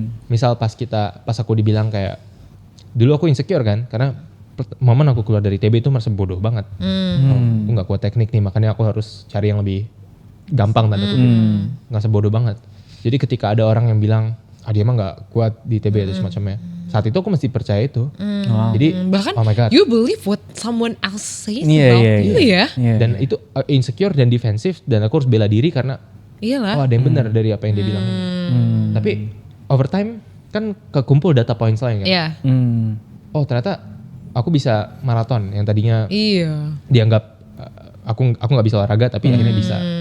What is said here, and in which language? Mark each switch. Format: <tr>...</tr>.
<id>Misal pas aku dibilang kayak dulu aku insecure kan karena momen aku keluar dari TB itu merasa bodoh banget. Aku nggak kuat teknik nih, makanya aku harus cari yang lebih gampang tanda kutip. Nggak sebodoh banget. Jadi ketika ada orang yang bilang dia mah nggak kuat di TB atau semacamnya, saat itu aku mesti percaya itu. Jadi bahkan</id> <en>oh my God. you believe what someone else says about you ya.</en> <id>Dan itu insecure dan defensif dan aku harus bela diri karena ada yang benar dari apa yang dia bilang. Tapi</id> <en>over time</en> <id>kan kekumpul data points lain kan. Oh ternyata aku bisa maraton yang tadinya dianggap aku nggak bisa olahraga tapi akhirnya bisa.</id>